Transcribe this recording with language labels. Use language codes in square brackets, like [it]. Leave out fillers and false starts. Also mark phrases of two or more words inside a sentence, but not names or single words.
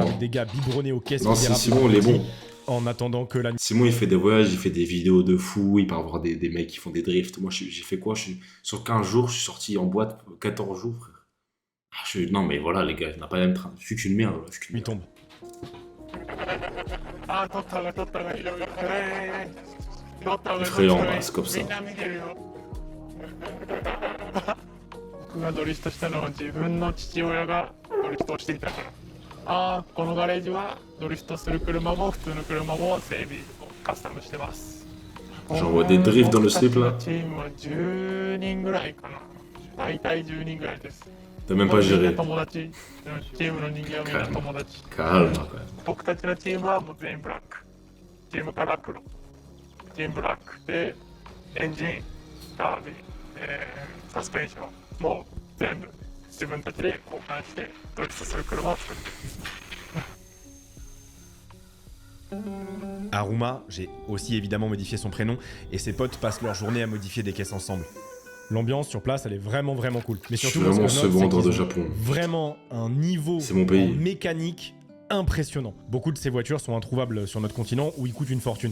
[fr] avec des gars biberonnés aux caisses. Non, si Simon, il est bon. En attendant que la... Simon, il fait des voyages, il fait des vidéos de fou, il peut avoir des mecs qui font des drifts. Moi, j'ai fait quoi? Sur 15 jours, je suis sorti en boîte 14 jours, frère. Non, mais voilà, les gars, on n'a pas le même train. Je suis qu'une merde, là. Il tombe. [ja] あー取った方が取った方がいいよ。取った方が [fr] Effrayant, c'est comme ça. [ja] みんな見てるよ。僕がドリフトしたのは自分の父親がドリフトをしていたから。ああ、このガレージはドリフトする車も普通の車も整備をカスタムしてます。 [fr] J'en vois des drifts dans le slip là. [ja] チームは10人ぐらいかな。大体10人ぐらいです。 [fr] T'as même pas géré. [ja] 友達、チームの人間はみんな友達。 [fr] Calme, quand même. [ja] 僕たちのチームはもう全員ブラック。チームカラー黒。チームブラックで、エンジン、ダービー、サスペンション、もう全部自分たちで交換してドリフトする車を作ってる。 [fr] Aruma, j'ai aussi évidemment modifié son prénom, et ses potes passent leur journée à modifier des caisses ensemble. L'ambiance sur place, elle est vraiment cool. Mais surtout, je suis vraiment second de Japon. Vraiment un niveau en mécanique impressionnant. Beaucoup de ces voitures sont introuvables sur notre continent où ils coûtent une fortune.